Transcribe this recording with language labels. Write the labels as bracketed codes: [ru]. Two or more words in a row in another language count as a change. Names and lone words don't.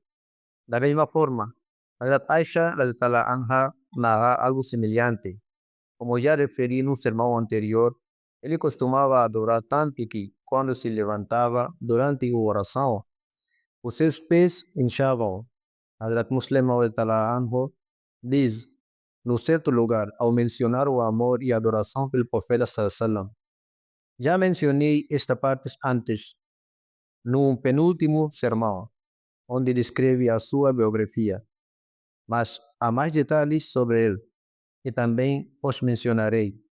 [pt] Da mesma forma, Hazrat Aisha [ar] رضي الله عنها [pt] narra algo semelhante. Como já referi no sermão anterior, ele costumava adorar tanto que, quando se levantava durante a oração, os seus pés inchavam. Hazrat Muslim [ar] رضي الله عنه [pt] diz, no certo lugar, ao mencionar o amor e a adoração pelo profeta Sallallahu. Já mencionei esta parte antes, no penúltimo sermão, onde descreve a sua biografia, mas há mais detalhes sobre ele, e também os mencionarei.